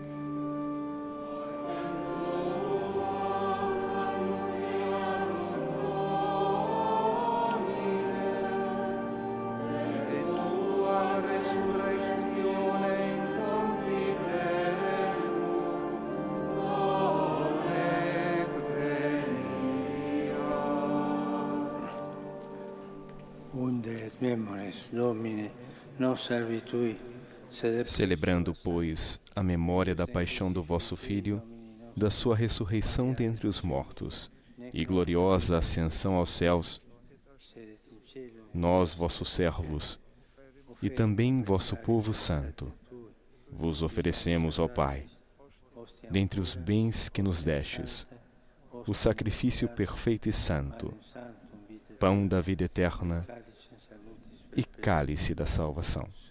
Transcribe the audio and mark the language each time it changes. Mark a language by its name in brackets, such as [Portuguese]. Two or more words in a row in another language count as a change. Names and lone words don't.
[Latin] Et tuam resurrectionem confiderem, donec venia. Unde et memores Domine, [Portuguese] Celebrando, pois, a memória da paixão do vosso Filho, da sua ressurreição dentre os mortos e gloriosa ascensão aos céus, nós, vossos servos, e também vosso povo santo, vos oferecemos, ó Pai, dentre os bens que nos destes, o sacrifício perfeito e santo, pão da vida eterna e cálice da salvação.